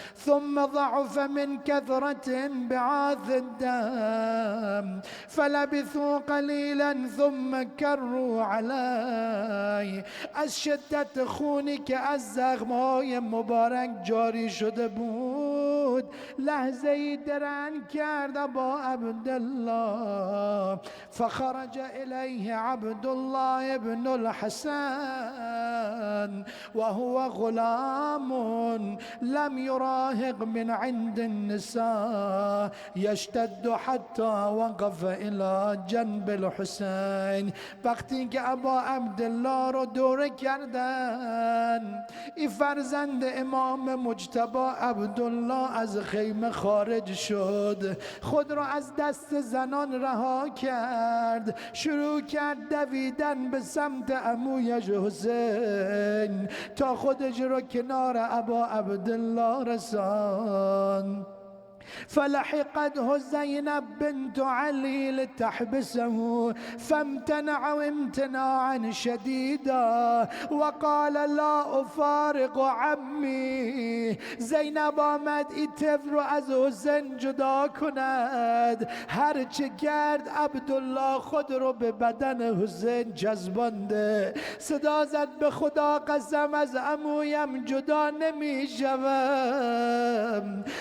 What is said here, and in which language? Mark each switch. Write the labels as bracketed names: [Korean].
[Arabic] ثم ضعف من كثرة بعاث الدم فلبثوا قلیلا ثم کروا علی. [Persian] از شدت خونی که از زخمهای مبارک جاری شده بود لحظه ای درنگ کرد ابا عبدالله، [Arabic] فخرج الیه عبدالله ابن الحسن وهو غلام لم يراهق من عند النساء يشتد حتى وقف الى جنب الحسين. [Persian] وقتی که ابا عبدالله رو دوره کردن، این فرزند امام مجتبی عبدالله از خیمه خارج شد، خود را از دست زنان رها کرد، شروع کرد دویدن به سمت عمویش حسین تا خودش رو کنار ابا عبدالله رساند. [Arabic] فلحقته زينب بنت علي لتحبسه فامتنع امتناعا شديدا وقال لا افارق عمي. [Persian] زینب آمد این طفل رو از حسین جدا کند، هر چه کرد عبدالله خود رو به بدن حسین جذبانده، صدا زد به خدا قسم از عمویم جدا نمی شوم.